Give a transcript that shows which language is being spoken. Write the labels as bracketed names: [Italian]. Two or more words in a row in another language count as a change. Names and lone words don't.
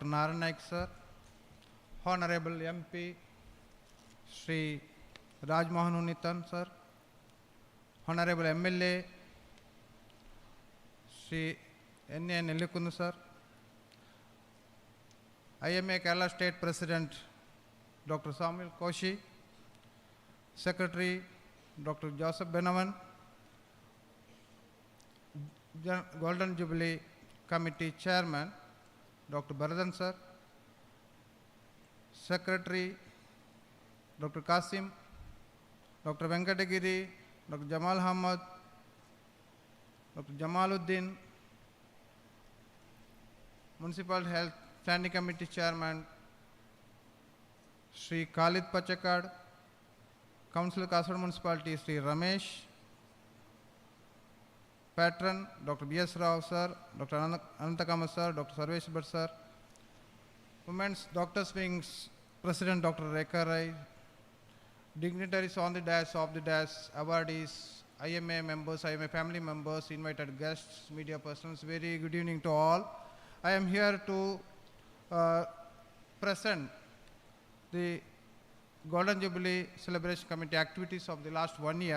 [English] Narayan Nayak sir, Honorable MP Sri Rajmohan Unitan sir, Honorable MLA Sri N.A. Nellikundu sir, IMA Kerala State President Dr. Samuel Koshi, Secretary Dr. Joseph Benavan, Golden Jubilee Committee Chairman Dr. Baradan sir, Secretary Dr. Kasim, Dr. Venkatagiri, Dr. Jamal Ahmad, Dr. Jamaluddin, Municipal Health Standing Committee Chairman Sri Khalid Pachakad, Councillor Kasaragod Municipality Sri Ramesh, patron, Dr. B.S. Rao sir, Dr. Anantakama sir, Dr. Sarvesh Bhatt sir, Women's Doctors Wing's President Dr. Rekha Rai, dignitaries on the dais, off the dais, awardees, IMA members, IMA family members, invited guests, media persons, very good evening to all. I am here to present the Golden Jubilee Celebration Committee activities of the last 1 year.